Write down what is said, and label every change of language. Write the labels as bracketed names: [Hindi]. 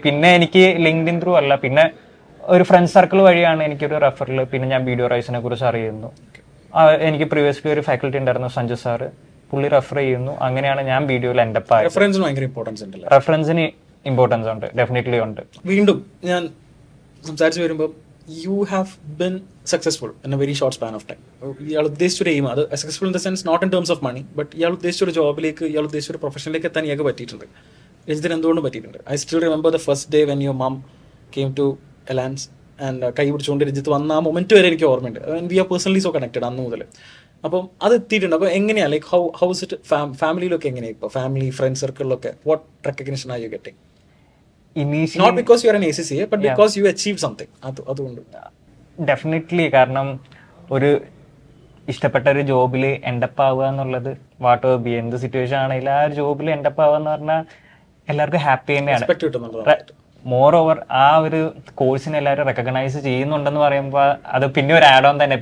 [Malayalam] പിന്നെ എനിക്ക് LinkedIn through അല്ല, പിന്നെ ഒരു ഫ്രണ്ട് സർക്കിൾ വഴിയാണ് എനിക്കൊരു റെഫറൽ. പിന്നെ ഞാൻ വീഡിയോ റൈസിനെ കുറിച്ച് അറിയുന്നു. എനിക്ക് പ്രീവിയസ്ലി ഒരു ഫാക്കൽറ്റി ഉണ്ടായിരുന്നു, സഞ്ജു സാറ്, പുള്ളി റെഫർ ചെയ്യുന്നു. അങ്ങനെയാണ് ഞാൻ വീഡിയോയിൽ എൻഡപ്പ് ആയത്. റെഫറൻസിന് ഇമ്പോർട്ടൻസ് ഉണ്ട്, ഡെഫിനറ്റ്ലി ഉണ്ട്. വീണ്ടും ഞാൻ സംസാരിച്ചു വരുമ്പോൾ [English] you have been successful in a very short span of time. [Malayalam] ഇയാൾ ഉദ്ദേശിച്ചൊരു എയിം, അത് successful [English] in the sense not in terms of money, [Malayalam] but ഇയാൾ ഉദ്ദേശിച്ചൊരു ജോബിലേക്ക്, ഇയാൾ ഉദ്ദേശിച്ചൊരു പ്രൊഫഷനിലേക്ക് എത്താൻ ഇയാൾക്ക് പറ്റിയിട്ടുണ്ട്. രഞ്ജിത്തിന് എന്തുകൊണ്ടും പറ്റിയിട്ടുണ്ട്. [English] I still remember the first day when your mum came to Elance and [Malayalam] കൈ പിടിച്ചുകൊണ്ട് രഞ്ജിത്ത് വന്ന ആ മൊമെന്റ് വരെ എനിക്ക് ഓർമ്മയുണ്ട്. [English] we are personally so connected [Malayalam] അന്ന് മുതൽ. അപ്പം അത് എത്തിയിട്ടുണ്ട്. അപ്പോൾ എങ്ങനെയാണ്, [English] like how's it [Malayalam] ഫാമിലിയിലൊക്കെ എങ്ങനെയാണ് ഇപ്പോൾ, family friend സർക്കിളിലൊക്കെ [English] What recognition are you getting? Not because you are an ACCA, but because you achieved something. [Malayalam] അതുകൊണ്ട് [English] Definitely. [Malayalam] കാരണം ഒരു ഇഷ്ടപ്പെട്ട ഒരു ജോബിൽ എൻഡപ്പ് ആവുക എന്നുള്ളത്, [English] whatever be, [Malayalam] എന്ത് സിറ്റുവേഷൻ ആണെങ്കിലും ആ ഒരു ജോബിൽ എൻഡപ്പ് ആവുക എന്ന് പറഞ്ഞാൽ എല്ലാവർക്കും ഹാപ്പി തന്നെയാണ്. മോർ ഓവർ ആ ഒരു കോഴ്സിനെ എല്ലാവരും റെക്കഗ്നൈസ് ചെയ്യുന്നുണ്ടെന്ന് പറയുമ്പോൾ അത് പിന്നെ ഒരു ആഡ് ഓൺ തന്നെ.